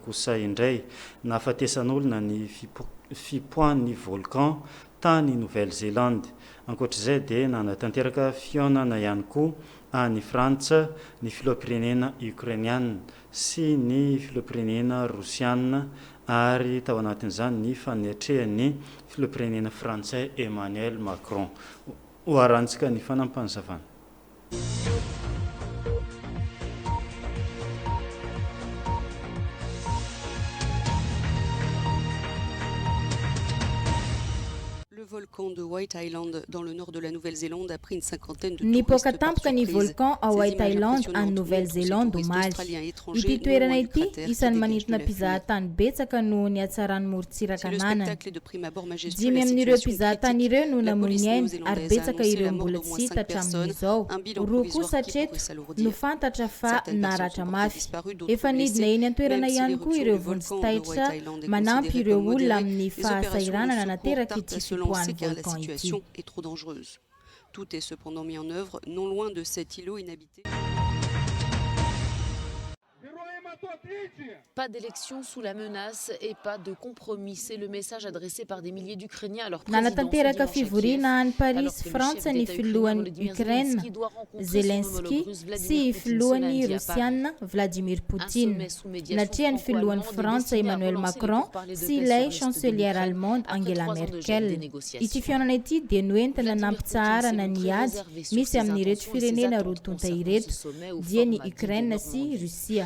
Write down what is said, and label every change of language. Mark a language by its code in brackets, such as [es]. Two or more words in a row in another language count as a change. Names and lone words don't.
[mg] kosa indray nahafatesan'olona ny fipoahan'ny volcan tany Nouvelle-Zélande ankoatr'izay dia nanatanteraka fionana ihany koa any Frantsa ny filoham-pirenena ukrainiana sy ny filoham-pirenena rosiana ary tao anatin'izany ny fanetrehan'ny filoham-pirenena frantsay Emmanuel Macron ho arantsika ny fanampanazavana. [fr] volcan de White Island dans le nord de la Nouvelle-Zélande a pris une cinquantaine de [mg] Ny [fr] touristes [mg] pokatampoka ny volcan a White Island any Nouvelle-Zélande omaly. Ity toerana ity isan'ny manintona mpizahatany betsaka noho ny hatsarany morontsiraka ananany. Dimy amin'ireo mpizahatany ireo no namoy ainy ary betsaka ireo mbola tsy hita hatramin'izao. Roa kosa hatreto no fantatra fa naratra mafy. Efa nidina eny an-toerana ihany koa ireo vonjy-taitra manampy ireo olona amin'ny fahasairanana nateraka ity fipoahany volcan ity. [fr] Est trop dangereuse. Tout est cependant mis en œuvre non loin de cet îlot inhabité. Pas d'élection sous la menace et pas de compromis. C'est le message adressé par des milliers d'Ukrainiens à leur président. [mg] Nanatanteraka fivoriana any Paris, Frantsa ny filohan'ny Ukraine Zelensky sy filohan'ny Rusiana Vladimir Poutine. Natria ny filohan'ny Frantsa Emmanuel Macron sy ilay [fr] chancelière allemande [mg] Angela Merkel. Ity fihaonana ity dia noentina nampitsarana ny ady misy amin'ny ireto firenena roa tonta ireto dia ny Ukraine sy Rusia.